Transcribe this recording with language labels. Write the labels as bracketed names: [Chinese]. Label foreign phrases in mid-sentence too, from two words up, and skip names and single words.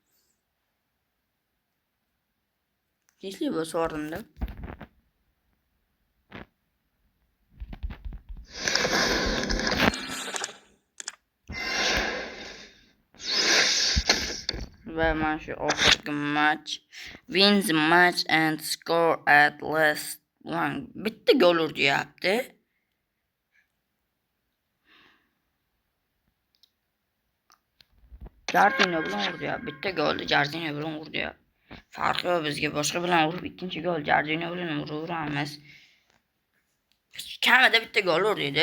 [Uzbek] Kesli bo'lsa o'rinda. Va mana shu oxirgi [English] match wins the match and score at last one. [Uzbek] Bitta gol urdi. Jarzinho bilan urdi. Bitta golni Jarzinho bilan urdi. Farqi yo'q bizga, boshqa bilan urib ikkinchi gol Jarzinho bilan uraveramiz. Kamida bitta gol urdi.